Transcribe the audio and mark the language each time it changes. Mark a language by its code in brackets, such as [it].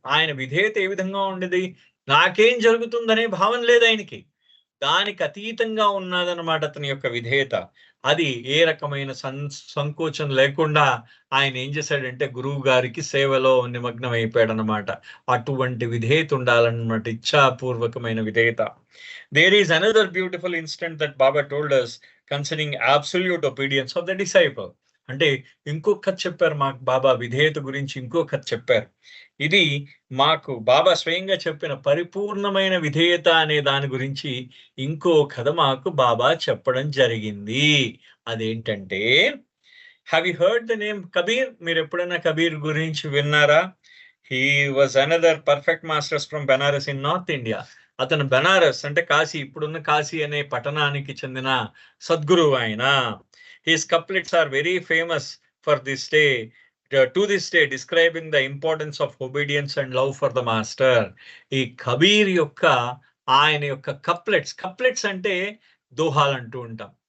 [te] ఆయన విధేయత ఏ విధంగా ఉండేది, నాకేం జరుగుతుందనే భావన లేదు ఆయనకి, దానికి అతీతంగా ఉన్నదన్నమాట అతని యొక్క విధేయత. అది ఏ రకమైన సంకోచం లేకుండా ఆయన ఏం చేశాడంటే గురువు గారికి సేవలో నిమగ్నం అయిపోయాడు అన్నమాట. అటువంటి విధేయత ఉండాలన్నమాట, ఇచ్ఛాపూర్వకమైన విధేయత. [en] There is another beautiful incident that Baba told us concerning absolute obedience of the disciple. [te] అంటే ఇంకో కథ చెప్పారు మాకు బాబా, విధేయత గురించి ఇంకో కథ చెప్పారు. ఇది మాకు బాబా స్వయంగా చెప్పిన పరిపూర్ణమైన విధేయత అనే దాని గురించి ఇంకో కథ మాకు బాబా చెప్పడం జరిగింది. [en] అదేంటంటే, have you heard the name Kabir? [te] మీరు ఎప్పుడైనా కబీర్ గురించి విన్నారా? [en] He was another perfect masters from Benaras in north India. [te] అతను బెనారస్ అంటే కాశీ, ఇప్పుడున్న కాశీ అనే పట్టణానికి చెందిన సద్గురువు ఆయన. [en] His couplets are very famous for this day, to this day, describing the importance of obedience and love for the master. [te] ఈ కబీర్ యొక్క ఆయన యొక్క కప్లెట్స్ అంటే దోహాలు అంటూ ఉంటాం.